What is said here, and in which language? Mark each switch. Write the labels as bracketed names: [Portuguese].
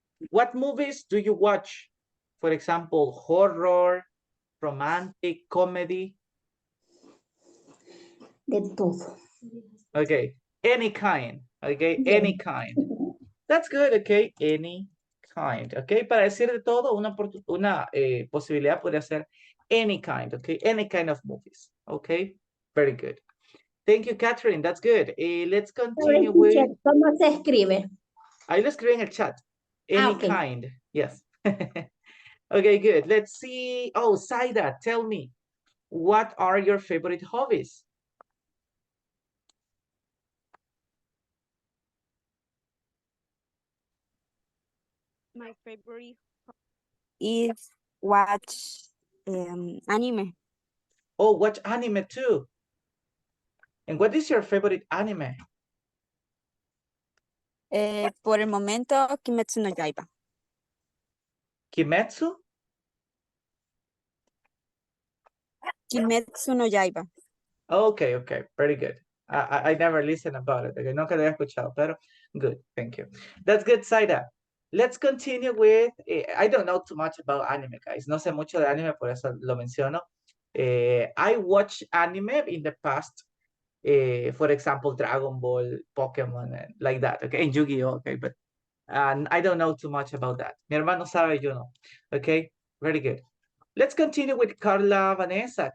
[English] What movies do you watch? For example, horror, romantic, comedy. [Spanish] De todo. [English] Okay, any kind. Okay, Yes. any kind. That's good, okay, any kind. [Spanish] Okay, para decir de todo, una posibilidad podría ser [English] any kind, okay, any kind of movies. Okay, very good. Thank you, Catherine. That's good. Let's continue with... [Spanish] ¿Cómo se escribe? Ahí lo escribí en el chat. Any [English] okay. kind. Yes. Okay, good. Let's see. Oh, Saida, tell me, what are your favorite hobbies? My favorite is watch anime. Oh, watch anime too. And what is your favorite anime? [Spanish] Por el momento, Kimetsu no Yaiba. [English] Kimetsu? Kimetsu no Yaiba. Okay, okay, very good. I never listened about it. Okay, [Spanish] no que lo haya escuchado, [English] pero good, thank you. That's good, Saida. Let's continue with, I don't know too much about anime, guys. [Spanish] No sé mucho de anime, por eso lo menciono. [English] I watched anime in the past. For example, Dragon Ball, Pokemon, and like that, okay? And Yu-Gi-Oh, okay? But I don't know too much about that. [Spanish] Mi hermano sabe, yo no. [English] Okay, very good. Let's continue with Carla Vanessa.